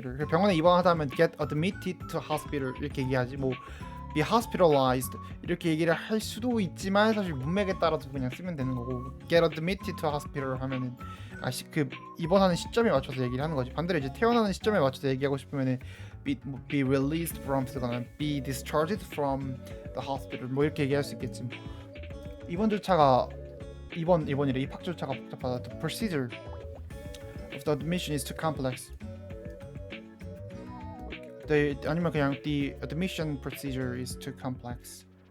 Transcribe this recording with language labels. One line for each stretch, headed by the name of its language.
Korean: 병원에 입원하다면
English: get admitted to hospital
Korean: 이렇게 얘기하지. 뭐
English: be hospitalized
Korean: 이렇게 얘기를 할 수도 있지만 사실 문맥에 따라서 그냥 쓰면 되는 거고
English: get admitted to hospital
Korean: 하면은 그 입원하는 시점에 맞춰서 얘기를 하는 거지. 반대로 이제 퇴원하는 시점에 맞춰서 얘기하고 싶으면은
English: be released from
Korean: 쓰거나
English: be discharged from the hospital
Korean: 뭐 이렇게 얘기할 수 있겠지. 입원 절차가 입원이래. 입학 절차가 복잡하다.
English: The procedure of the admission is too complex.
Korean: 아니면 그냥
English: the admission procedure is too complex.